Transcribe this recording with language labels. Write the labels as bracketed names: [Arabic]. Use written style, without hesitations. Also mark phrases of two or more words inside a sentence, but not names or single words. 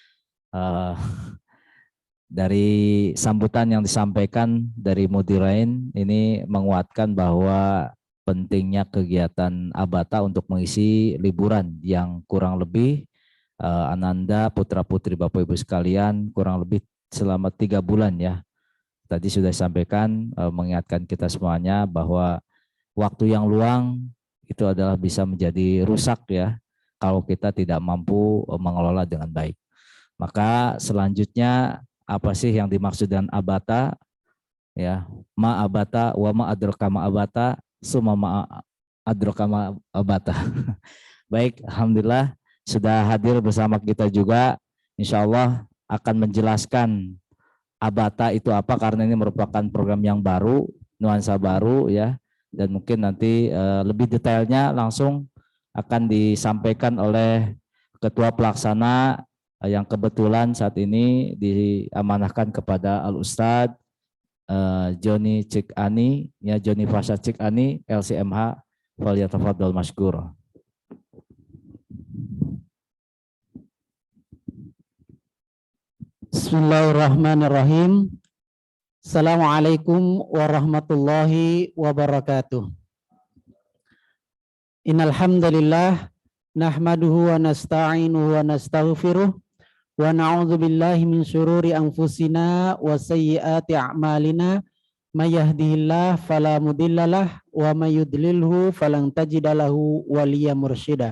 [Indonesian] Dari sambutan yang disampaikan dari Mudirain ini menguatkan bahwa pentingnya kegiatan Abata untuk mengisi liburan yang kurang lebih Ananda putra putri Bapak Ibu sekalian kurang lebih selama 3 bulan ya. Tadi sudah disampaikan mengingatkan kita semuanya bahwa waktu yang luang itu adalah bisa menjadi rusak ya kalau kita tidak mampu mengelola dengan baik. Maka selanjutnya apa sih yang dimaksud dengan abata? [Arabic] Ya, ما أباتا وما أدراك ما أباتا ثم ما أدراك ما أباتا summa ma adraka ma abata. [Indonesian] Baik, alhamdulillah sudah hadir bersama kita juga. [Arabic] إن شاء الله [Indonesian] akan menjelaskan Abata itu apa, karena ini merupakan program yang baru, nuansa baru ya, dan mungkin nanti lebih detailnya langsung akan disampaikan oleh Ketua Pelaksana yang kebetulan saat ini diamanahkan kepada Al Ustadz Joni Cikani ya, Joni Fasha Cikani LCMH, [Arabic] فليتفضل مشكور. بسم الله الرحمن الرحيم. السلام عليكم ورحمة الله وبركاته. إن الحمد لله نحمده ونستعينه ونستغفره ونعوذ بالله من شرور أنفسنا وسيئات أعمالنا من يهده الله فلا مضل له ومن يضلل فلن تجد له وليا مرشدا.